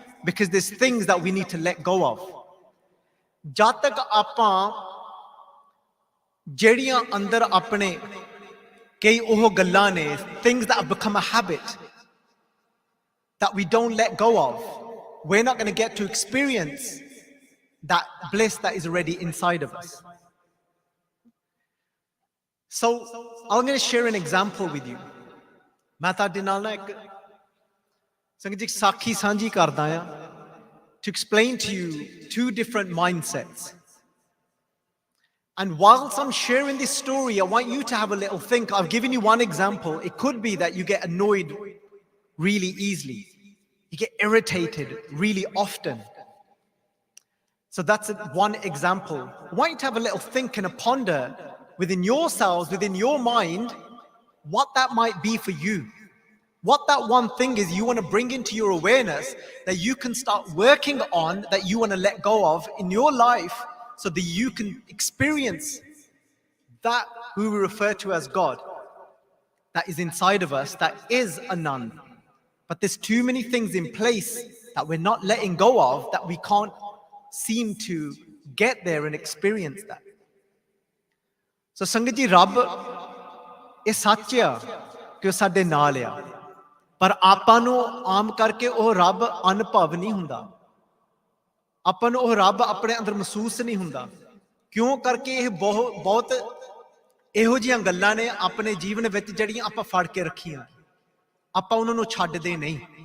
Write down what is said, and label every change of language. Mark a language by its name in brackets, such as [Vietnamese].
[English] Because there's things that we need to let go of. [Punjabi] Jad tak apan ਜਿਹੜੀਆਂ ਅੰਦਰ ਆਪਣੇ ਕਈ ਉਹ ਗੱਲਾਂ ਨੇ, [English] things that have become a habit that we don't let go of, we're not going to get to experience that bliss that is already inside of us. So I'm going to share an example with you. [Punjabi] ਮੈਂ ਤੁਹਾਡੇ ਨਾਲ ਨਾ ਇੱਕ ਸੰਗਤ ਜੀ ਸਾਖੀ ਸਾਂਝੀ ਕਰਦਾ ਆ [English] to explain to you two different mindsets. And whilst I'm sharing this story, I want you to have a little think. I've given you one example. It could be that you get annoyed really easily. You get irritated really often. So that's one example. I want you to have a little think and a ponder within yourselves, within your mind, what that might be for you. What that one thing is you want to bring into your awareness that you can start working on, that you want to let go of in your life, so that you can experience that who we refer to as God, that is inside of us, that is Anand. But there's too many things in place that we're not letting go of, that we can't seem to get there and experience that. [Punjabi] So Sangat ji, Rab ਇਹ ਸੱਚ ਆ ਕਿ ਉਹ ਸਾਡੇ ਨਾਲ ਆ, ਪਰ ਆਪਾਂ ਨੂੰ ਆਮ ਕਰਕੇ ਉਹ ਰੱਬ ਅਨੁਭਵ ਨਹੀਂ ਹੁੰਦਾ, ਆਪਾਂ ਨੂੰ ਉਹ ਰੱਬ ਆਪਣੇ ਅੰਦਰ ਮਹਿਸੂਸ ਨਹੀਂ ਹੁੰਦਾ। ਕਿਉਂ? ਕਰਕੇ ਇਹ ਬਹੁਤ ਇਹੋ ਜਿਹੀਆਂ ਗੱਲਾਂ ਨੇ ਆਪਣੇ ਜੀਵਨ ਵਿੱਚ ਜਿਹੜੀਆਂ ਆਪਾਂ ਫੜ ਕੇ ਰੱਖੀਆਂ, ਆਪਾਂ ਉਹਨਾਂ ਨੂੰ ਛੱਡਦੇ ਨਹੀਂ।